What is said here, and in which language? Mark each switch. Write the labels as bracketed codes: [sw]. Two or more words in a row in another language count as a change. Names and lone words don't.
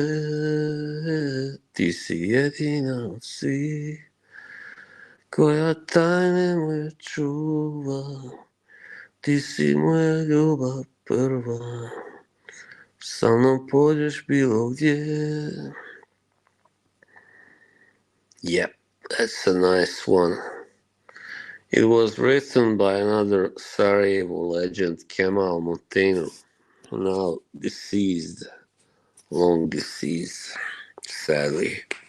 [bs] Ti si jedina od svih, koja tajne moje čuva. Ti si moja ljubav prva, sa mnom pođeš bilo gdje. [en] Yep, that's a nice one. It was written by another Sarajevo legend, Kemal Monteno, now deceased, long deceased, sadly.